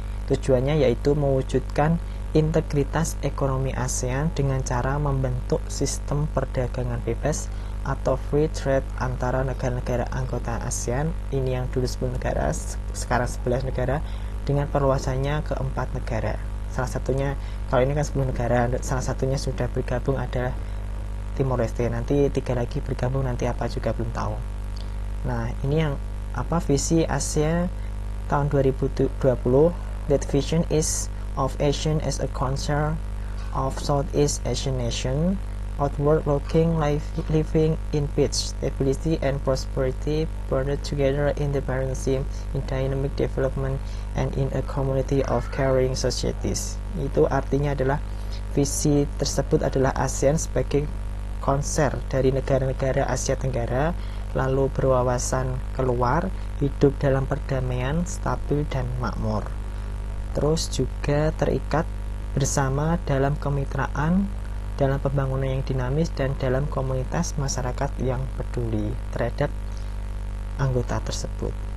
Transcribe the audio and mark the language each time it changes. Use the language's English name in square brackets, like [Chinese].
[Indonesian] Tujuannya yaitu mewujudkan integritas ekonomi ASEAN dengan cara membentuk sistem perdagangan bebas atau free trade antara negara-negara anggota ASEAN, ini yang dulu 10 negara, sekarang 11 negara, dengan perluasannya ke 4 negara. Salah satunya, kalau ini kan 10 negara, salah satunya sudah bergabung adalah Timor Leste, nanti 3 lagi bergabung, nanti apa juga belum tahu. Nah, ini yang visi Asia tahun 2020. [English] That vision is of Asian as a concern of Southeast Asian nation, outward-looking, living in peace, stability, and prosperity, bonded together in dependency, in dynamic development, and in a community of caring societies. [Indonesian] Itu artinya adalah visi tersebut adalah ASEAN sebagai konser dari negara-negara Asia Tenggara, lalu berwawasan keluar, hidup dalam perdamaian, stabil, dan makmur. Terus juga terikat bersama dalam kemitraan, dalam pembangunan yang dinamis, dan dalam komunitas masyarakat yang peduli terhadap anggota tersebut.